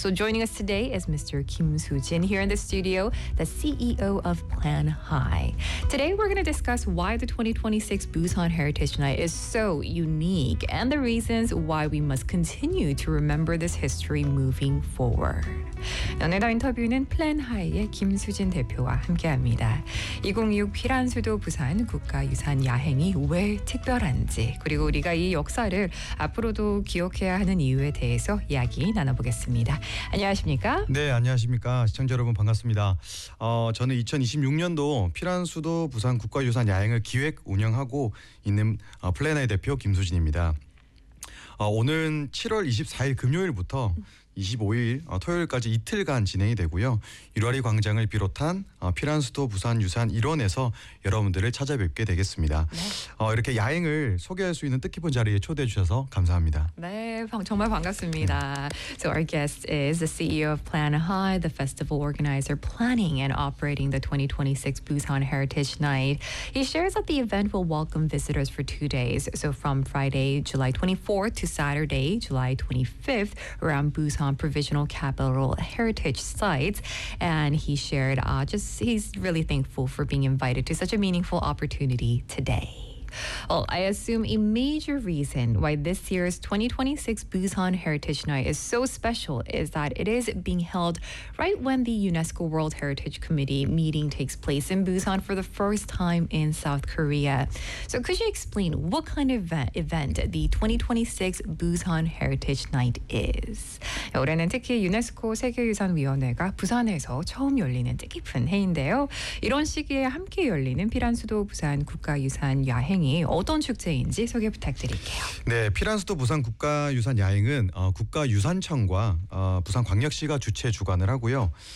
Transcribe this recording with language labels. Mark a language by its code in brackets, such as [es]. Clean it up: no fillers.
[en] So joining us today is Mr. Kim Soo-jin here in the studio, the CEO of Plan High. Today we're going to discuss why the 2026 Busan Heritage Night is so unique and the reasons why we must continue to remember this history moving forward. [ko] 오늘 인터뷰는 Plan High의 김수진 대표와 함께합니다. 2026 피란 수도 부산 국가유산 야행이 왜 특별한지 그리고 우리가 이 역사를 앞으로도 기억해야 하는 이유에 대해서 이야기 나눠보겠습니다. 안녕하십니까? 네, 안녕하십니까? 시청자 여러분 반갑습니다. 저는 2026년도 피란 수도 부산 국가유산 야행을 기획 운영하고 있는 Plan High 대표 김수진입니다. 오는 7월 24일 금요일부터 25일 토요일까지 이틀간 진행이 되고요. 유라리 광장을 비롯한 피란수도 부산 유산 일원에서 여러분들을 찾아뵙게 되겠습니다. 네. 이렇게 야행을 소개할 수 있는 뜻깊은 자리에 초대해 주셔서 감사합니다. 네, 정말 반갑습니다. 네. [en] So our guest is the CEO of Plan High, the festival organizer planning and operating the 2026 Busan Heritage Night. He shares that the event will welcome visitors for 2 days. So from Friday, July 24th to Saturday, July 25th around Busan Provisional Capital Heritage Sites. And he shared, he's really thankful for being invited to such a meaningful opportunity today. Well, I assume a major reason why this year's 2026 Busan Heritage Night is so special is that it is being held right when the UNESCO World Heritage Committee meeting takes place in Busan for the first time in South Korea. So could you explain what kind of event the 2026 Busan Heritage Night is? [ko] 올해는 특히 유네스코 세계유산위원회가 부산에서 처음 열리는 뜻깊은 해인데요. 이런 시기에 함께 열리는 피란수도 부산 국가유산 야행 어떤 축제인지 소개 부탁드릴게요. 네, 피란수도 부산 국가유산 야행은 국가유산청과 부산광역시가 주최 주관을 하고요.